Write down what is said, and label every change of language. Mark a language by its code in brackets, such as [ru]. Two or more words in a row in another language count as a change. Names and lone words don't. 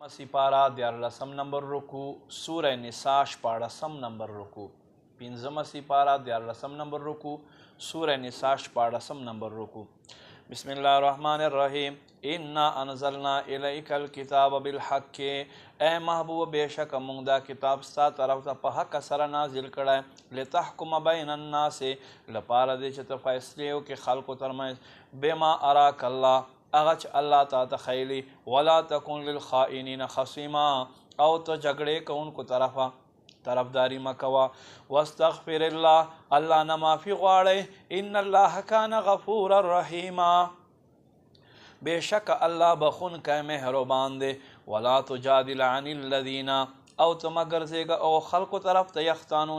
[ur] سپارہ 14 نمبر رکو سورہ نساء 14 نمبر رکو [ps] 15 سپارہ 14 نمبر رکو سورہ نساء 14 نمبر رکو [ar] بسم اللہ الرحمن الرحیم انا انزلنا الیک الکتاب بالحق [ps] اے محبوب بے شک مونږ دا کتاب ستا طرف ته په حق سره نازل کړی [ar] لتحکم بین الناس [ps] لپاره دې چې ته فیصلې وکړې خلکو ترمنځ [ar] بما اراک الله [ps] هغه چې الله تا ته ښیلي [ar] ولا تکن للخائنین خصیما [ps] او ته جګړې کوونکو طرفداري مه کوه [ar] واستغفر الله [ps] الله نه معافي غواړئ [ar] ان الله کان غفورا رحیما [ps] بېشکه الله بخونکی مهربان دی [ar] ولا تجادل عن الذین [ps] او ته مه ګرځېږه او خلکو طرف ته یختانون